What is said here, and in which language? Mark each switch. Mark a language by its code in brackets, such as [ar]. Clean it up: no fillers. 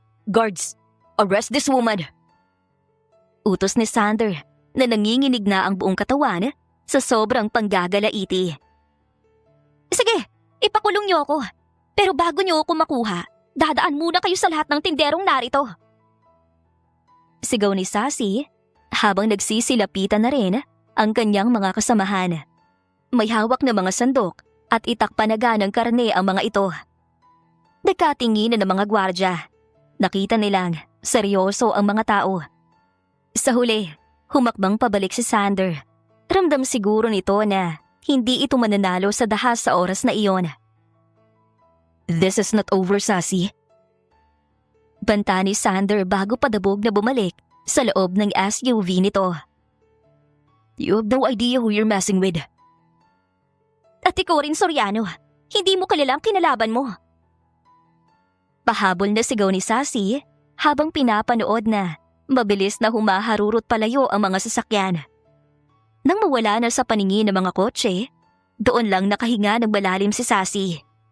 [en] "Guards, arrest this woman!" [tl] Utos ni Sander na nanginginig na ang buong katawan sa sobrang panggagalaiti. "Sige, ipakulong niyo ako. Pero bago niyo ako makuha, dadaan muna kayo sa lahat ng tinderong narito." Sigaw ni Sassy habang nagsisilapitan na rin ang kanyang mga kasamahan. May hawak na mga sandok at itakpanaga ng karne ang mga ito. Nagkatinginan ng mga gwardya. Nakita nilang seryoso ang mga tao. Sa huli, humakbang pabalik si Sander. Ramdam siguro nito na hindi ito mananalo sa dahas sa oras na iyon. [en] "This is not over, Sassy." [tl] Banta ni Sander bago padabog na bumalik sa loob ng SUV nito. [en] "You have no idea who you're messing with." [tl] "At ikaw rin, Soriano. Hindi mo kilala ang kinalaban mo." Pahabol na sigaw ni Sassy habang pinapanood na mabilis na humaharurot palayo ang mga sasakyan. Nang mawala na sa paningin ng mga kotse, doon lang nakahinga ng malalim si Sassy.